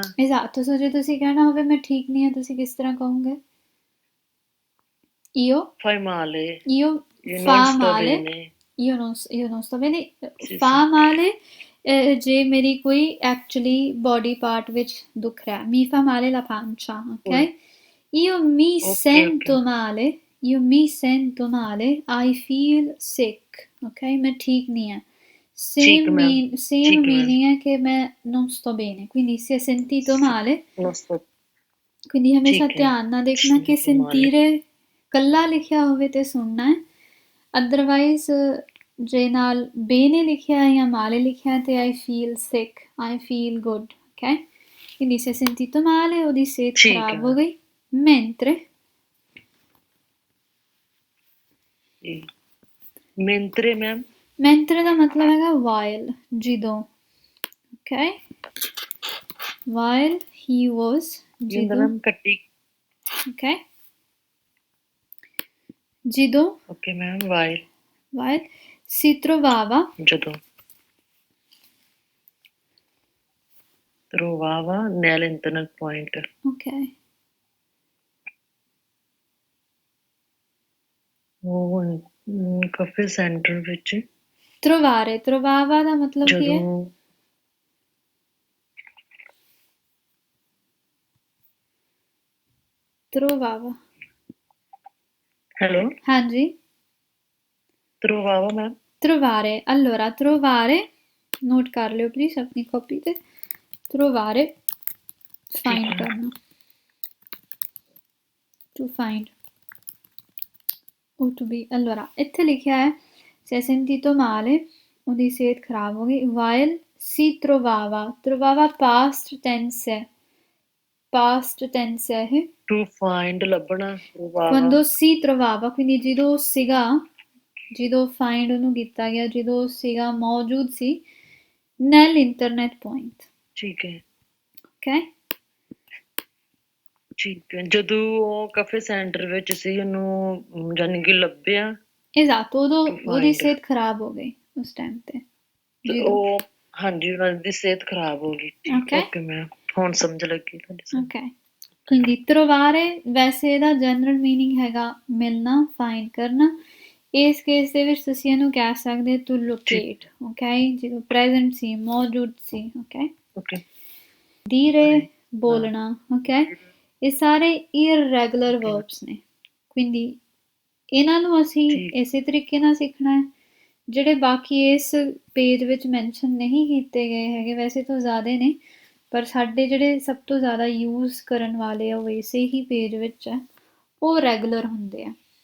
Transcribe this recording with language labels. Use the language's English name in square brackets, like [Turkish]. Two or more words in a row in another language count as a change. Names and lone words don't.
[Punjabi] esatto, ਸੋ ਜੇ ਤੁਸੀਂ ਕਹਿਣਾ ਹੋਵੇ ਮੈਂ ਠੀਕ ਨਹੀਂ ਹਾਂ, ਤੁਸੀਂ ਕਿਸ ਤਰ੍ਹਾਂ ਕਹੋਗੇ? [Italian] io fai male, io fa male, io non sto bene, fa male [Punjabi] ਜੇ ਮੇਰੀ ਕੋਈ ਐਕਚੁਅਲੀ [English] body part [Punjabi] ਵਿੱਚ ਦੁੱਖ ਰਿਹਾ, [Italian] mi fa male la pancia, ok? io mi sento male, io mi sento male, [English] I feel sick, ok? [Punjabi] ਮੈਂ ਠੀਕ ਨਹੀਂ ਹਾਂ। [English] same meaning [Italian] è che me non sto bene, quindi si è sentito male, [Punjabi] quindi ਹਮੇਸ਼ਾ ਧਿਆਨ ਨਾਲ ਦੇਖਣਾ ਕਿ sentire ਕੱਲਾ ਲਿਖਿਆ ਹੋਵੇ ਤੇ ਸੁਣਨਾ ਹੈ, ਅਦਰਵਾਈਜ਼ ਜੇ ਨਾਲ bene ਲਿਖਿਆ ਹੈ ਜਾਂ male ਲਿਖਿਆ ਹੈ ਤੇ [English] I feel sick, I feel good, [Punjabi] ok? [Italian] quindi si è sentito male, [Punjabi] ਉਹਦੀ ਸਿਹਤ ਖਰਾਬ ਹੋ ਗਈ। mentre ਮੈਮ mentre ਦਾ ਮਤਲਬ ਹੈਗਾ while, ਜਦੋਂ, ok? [English] while he was, [Punjabi] ਜਦੋਂ, ok? ਜਦੋਂ, ok ਮੈਮ, while [Italian] si trovava, ਜਦੋਂ trovava nell'internet point, ok? [Punjabi] ਉਹ ਕਾਫੇ ਸੈਂਟਰ ਵਿੱਚ। trovare, trovava ਦਾ ਮਤਲਬ ਕੀ ਹੈ? trovava, ਹੈਲੋ, ਹਾਂਜੀ, [Italian] trovava ਮੈਮ। trovare, allora trovare, [Punjabi] ਨੋਟ ਕਰ ਲਿਓ ਪਲੀਜ਼ ਆਪਣੀ ਕਾਪੀ ਤੇ, [English] trovare find ਕਰਨਾ, to find o to be, [Italian] allora [Punjabi] ਇੱਥੇ ਲਿਖਿਆ ਹੈ [Italian] si è sentito male, [Punjabi] ਉਹਦੀ ਸਿਹਤ ਖਰਾਬ ਹੋ ਗਈ, while [Italian] si trovava, trovava [English] past tense [Punjabi] ਹੈ, [English] past tense [Punjabi] ਹੈ ਇਹ, [English] to find ਲੱਭਣਾ, [Italian] quando si trovava, quindi [Punjabi] ਜਦੋਂ ਸੀਗਾ, ਜਦੋਂ find ਉਹਨੂੰ ਕੀਤਾ ਗਿਆ, ਜਦੋਂ ਸੀਗਾ ਮੌਜੂਦ ਸੀ [Italian] nell'internet point, [Punjabi] ਠੀਕ ਹੈ, ok? ਠੀਕ ਹੈ, ਜਦੋਂ ਉਹ ਕਾਫੇ ਸੈਂਟਰ ਵਿੱਚ ਸੀ ਉਹਨੂੰ ਜਾਨੀ ਕਿ ਲੱਭਿਆ। esatto, ਉਦੋਂ ਉਹਦੀ ਸਿਹਤ ਖਰਾਬ ਹੋ ਗਈ ਉਸ ਟਾਈਮ ਤੇ, ਉਹ ਹਾਂਜੀ ਉਹਨਾਂ ਦੀ ਸਿਹਤ ਖਰਾਬ ਹੋ ਗਈ। ਓਕੇ ਮੈਂ ਹੁਣ ਸਮਝ ਲੱਗੀ ਤੁਹਾਡੀ। ok, [Italian] quindi trovare [Punjabi] ਵੈਸੇ ਇਹਦਾ [English] general meaning [Punjabi] ਹੈਗਾ ਮਿਲਣਾ, ਫਾਈਂਡ ਕਰਨਾ। ਇਸ ਕੇਸ ਦੇ ਵਿੱਚ ਤੁਸੀਂ ਇਹਨੂੰ ਕਹਿ ਸਕਦੇ [English] to locate, [Punjabi] ok? ਜਦੋਂ ਪ੍ਰੈਜ਼ੈਂਟ ਸੀ, ਮੌਜੂਦ ਸੀ, ok? dire, ਬੋਲਣਾ, ok? ਇਹ ਸਾਰੇ [English] irregular verbs [Punjabi] ਨੇ, quindi ਇਹਨਾਂ ਨੂੰ ਅਸੀਂ ਇਸੇ ਤਰੀਕੇ ਨਾਲ ਸਿੱਖਣਾ ਹੈ। ਜਿਹੜੇ ਬਾਕੀ ਇਸ ਪੇਜ ਵਿੱਚ ਮੈਂਸ਼ਨ ਨਹੀਂ ਕੀਤੇ ਗਏ ਹੈਗੇ, ਵੈਸੇ ਤਾਂ ਜ਼ਿਆਦਾ ਨੇ, ਪਰ ਸਾਡੇ ਜਿਹੜੇ ਸਭ ਤੋਂ ਜ਼ਿਆਦਾ ਯੂਜ਼ ਕਰਨ ਵਾਲੇ ਆ ਉਹ ਇਸੇ ਹੀ ਪੇਜ ਵਿੱਚ ਹੈ, ਉਹ ਰੈਗੂਲਰ ਹੁੰਦੇ ਆ।